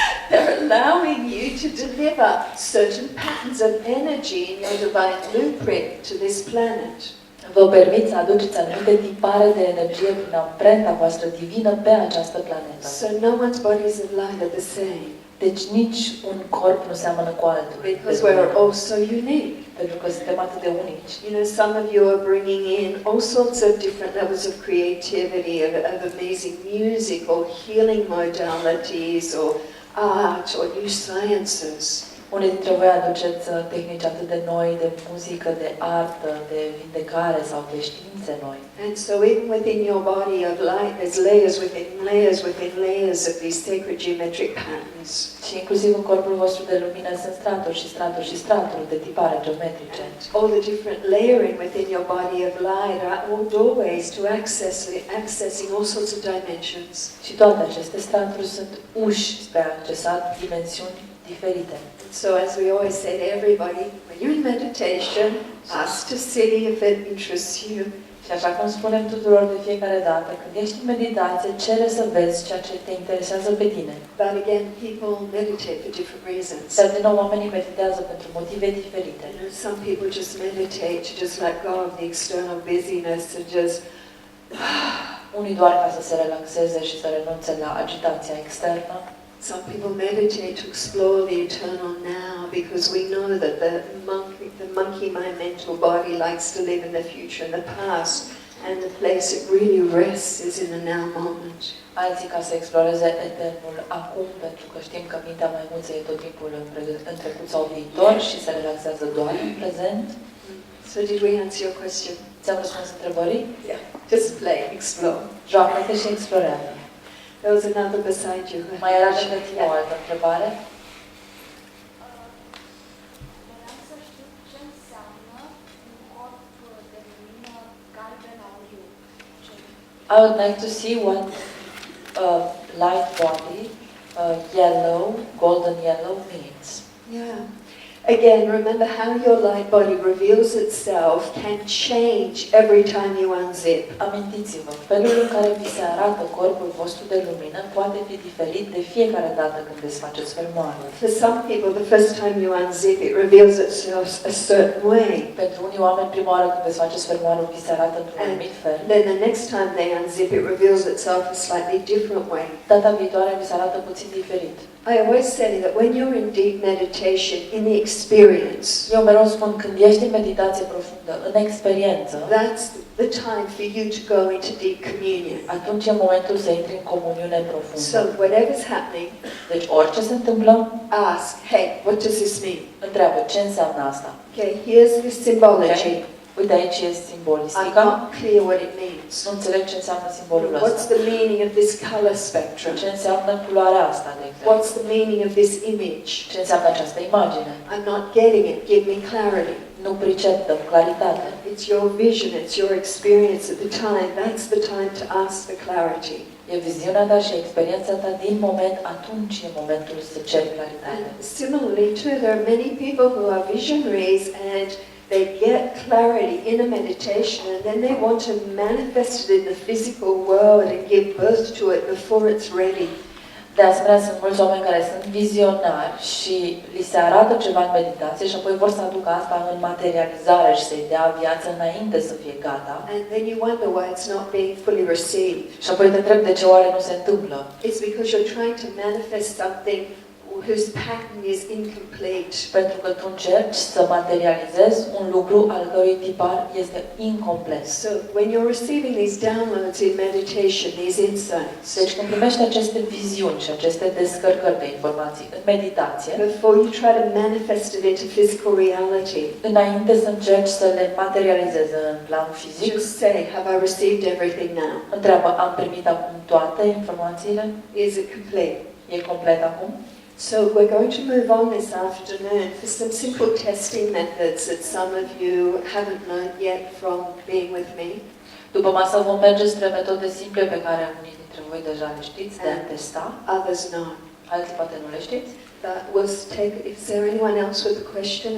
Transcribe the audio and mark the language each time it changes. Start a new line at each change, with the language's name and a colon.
English: they're allowing you to deliver certain patterns of energy in your divine blueprint to this planet.
Romanian: vă permit să aduceți anumite tipare de energie prin amprenta voastră divină pe această planetă.
English: So no one's bodies of light are the same.
Romanian: Deci nici un corp nu seamănă cu altul.
English: Because we're all so unique.
Romanian: Pentru că suntem atât de unici.
English: You know, some of you are bringing in all sorts of different levels of creativity, of amazing music or healing modalities or art or new sciences.
Romanian: Unii dintre voi aduceți tehnici atât de noi, de muzică, de artă, de vindecare sau de științe noi.
English: And so even within your body of light, there's layers within layers within layers of these sacred geometric patterns.
Romanian: Și inclusiv în corpul vostru de lumină sunt straturi și straturi și straturi de tipare geometrice.
English: All the different layering within your body of light are all doorways to accessing all sorts of dimensions.
Romanian: Și toate aceste straturi sunt uși spre a accesa dimensiuni diferite.
English: So as we always say to everybody, when you're in meditation, ask to see if it interests you.
Romanian: Și așa cum spunem tuturor de fiecare dată, când ești în meditație, cere să vezi ceea ce te interesează pe tine.
English: But again, people meditate for different reasons.
Romanian: Dar din nou, oamenii meditează pentru motive diferite.
English: You know, some people just meditate to just let go of the external busyness and just
Romanian: Unii doar ca să se relaxeze și să renunțe la agitația externă.
English: Some people meditate to explore the eternal now because we know that the monkey mind mental body likes to live in the future and the past, and the place it really rests is in the now moment.
Romanian: Alții ca să exploreze eternul acum, pentru că știm că mintea maimuței e tot timpul în trecut sau viitor și se relaxează doar în prezent.
English: So did we answer your question?
Romanian: Ți-am răspuns întrebării?
English: Yeah. Just play, explore.
Romanian: Joacă-te și explorează.
English: There was another beside you.
Romanian: Mai era lângă tine o altă întrebare? Vreau să știu ce înseamnă un corp de lumină galben-auriu.
English: I would like to see what light body, yellow, golden yellow means. Yeah. Again, remember how your light body reveals itself can change every time you unzip.
Romanian: Amintiți-vă, felul în care vi se arată corpul vostru de lumină poate fi diferit de fiecare dată când desfaceți fermoarul.
English: For some people, the first time you unzip, it reveals itself a certain way.
Romanian: Pentru unii oameni, prima oară când desfaceți fermoarul, vi se arată într-un anumit fel.
English: Then the next time they unzip, it reveals itself a slightly different way.
Romanian: Data viitoare vi se arată puțin diferit.
English: I always say that when you're in deep meditation, in the experience,
Romanian: Eu mereu spun, când ești în meditație profundă, în experiență,
English: that's the time for you to go into deep communion.
Romanian: atunci e momentul să intri în comuniune
English: So
Romanian: profundă.
English: whatever's happening,
Romanian: Deci orice se întâmplă,
English: ask, hey, what does this mean?
Romanian: întreabă ce înseamnă asta.
English: Okay, here's the symbology.
Romanian: Okay? Uite, aici e
English: I'm
Romanian: simbolistica.
English: not clear what it means.
Romanian: Nu înțeleg ce înseamnă simbolul
English: What's
Romanian: ăsta.
English: the meaning of this color spectrum?
Romanian: Ce înseamnă culoarea asta, de exemplu?
English: What's the meaning of this image?
Romanian: Ce înseamnă această imagine?
English: I'm not getting it. Give me clarity.
Romanian: Nu pricep, dăm claritate.
English: It's your vision, it's your experience at the time. That's the time to ask for clarity.
Romanian: E viziunea ta și experiența ta din moment, atunci e momentul să ceri claritate.
English: And similarly too, there are many people who are visionaries and they get clarity in a meditation and then they want to manifest it in the physical world and give birth to it before it's ready.
Romanian: De asemenea, sunt mulți oameni care sunt vizionari și li se arată ceva în meditație și apoi vor să aducă asta în materializare și să-i dea viață înainte să fie gata.
English: And then you wonder why it's not being fully received.
Romanian: Și apoi te întreb de ce oare nu se întâmplă.
English: It's because you're trying to manifest something whose pattern is incomplete.
Romanian: Pentru că tu încerci să materializezi un lucru al cărui tipar este incomplet.
English: So when you're receiving these downloads in meditation, these insights,
Romanian: Deci când primești aceste viziuni și aceste descărcări de informații în meditație,
English: before you try to manifest it into physical reality,
Romanian: înainte să încerci să le materializezi în plan fizic,
English: just say, have I received everything now?
Romanian: întreabă, am primit acum toate informațiile?
English: Is it complete?
Romanian: E complet acum?
English: So we're going to move on this afternoon for some simple testing methods that some of you haven't learned yet from being with me.
Romanian: După masă vom merge spre metode simple pe care unii dintre voi deja le știți, de a testa.
English: Others not.
Romanian: Alții poate nu le știți.
English: But we'll take, is there anyone else with a question?